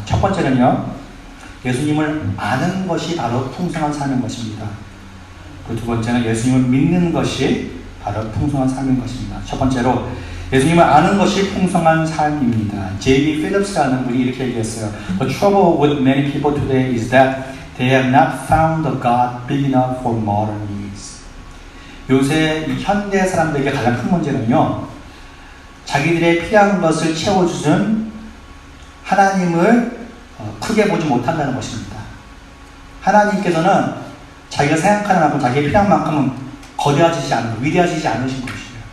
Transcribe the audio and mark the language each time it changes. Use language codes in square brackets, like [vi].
[ko] 첫 번째는요, 예수님을 아는 것이 바로 풍성한 삶인 것입니다. 그리고 두 번째는 예수님을 믿는 것이 바로 풍성한 삶인 것입니다. 첫 번째로 예수님을 아는 것이 풍성한 삶입니다. J.B. Phillips라는 분이 이렇게 얘기했어요. [en] The trouble with many people today is that they have not found a God big enough for modern needs. [ko] 요새 이 현대 사람들에게 가장 큰 문제는요, 자기들의 필요한 것을 채워주는 하나님을 크게 보지 못한다는 것입니다. 하나님께서는 자기가 생각하는 만큼, 자기의 필요한 만큼은 거대하시지 않고 위대하시지 않으신 것이에요.